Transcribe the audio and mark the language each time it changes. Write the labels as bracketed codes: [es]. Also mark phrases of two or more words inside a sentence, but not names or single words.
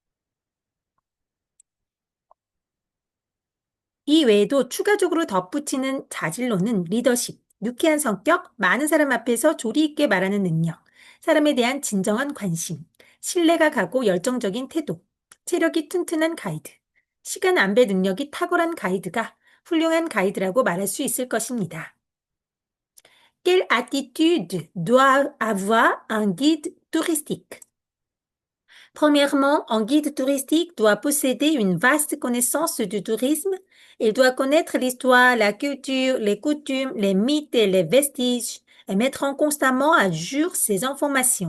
[ko] 이 외에도 추가적으로 덧붙이는 자질로는 리더십, 유쾌한 성격, 많은 사람 앞에서 조리 있게 말하는 능력, 사람에 대한 진정한 관심, 신뢰가 가고 열정적인 태도, 체력이 튼튼한 가이드, 시간 안배 능력이 탁월한 가이드가 훌륭한 가이드라고 말할 수 있을 것입니다. [fr] Quelle attitude doit avoir un guide touristique? Premièrement, un guide touristique doit posséder une vaste connaissance du tourisme. Il doit connaître l'histoire, la culture, les coutumes, les mythes et les vestiges et mettre constamment à jour ces informations.